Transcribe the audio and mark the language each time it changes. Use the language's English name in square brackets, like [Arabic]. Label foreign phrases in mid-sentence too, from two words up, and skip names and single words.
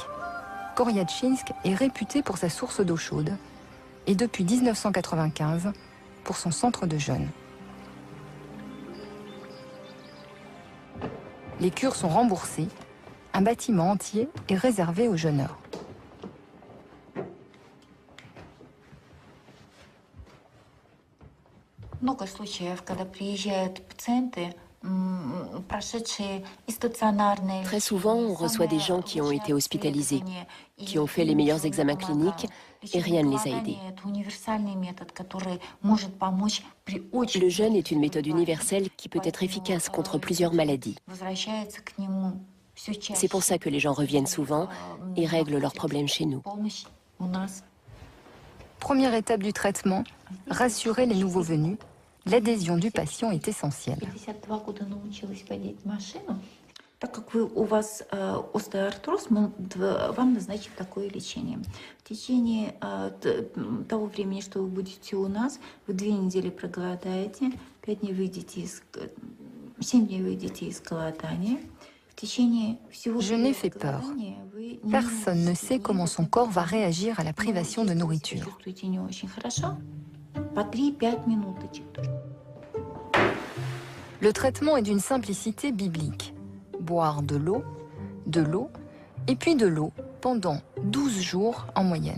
[French] Goryatchinsk est réputé pour sa source d'eau chaude, et depuis 1995 pour son centre de jeûne. Les cures sont remboursées, un bâtiment entier est réservé aux jeûneurs. [Russian] Много случаев, когда приезжают пациенты, [French] Très souvent, on reçoit des gens qui ont été hospitalisés, qui ont fait les meilleurs examens cliniques et rien ne les a aidés. Le jeûne est une méthode universelle qui peut être efficace contre plusieurs maladies. C'est pour ça que les gens reviennent souvent et règlent leurs problèmes chez nous. Première étape du traitement, rassurer les nouveaux venus. L'adhésion du patient est essentielle. [Russian] Так как у вас остеоартроз, вам назначим такое лечение. В течение того времени, что вы будете у нас, вы 2 недели проголодаете, 7 дней выйдете из голодания. [French] Je n'ai fait peur. Personne ne sait comment son corps va réagir à la privation de nourriture. Le traitement est d'une simplicité biblique. Boire de l'eau, et puis de l'eau pendant 12 jours en moyenne.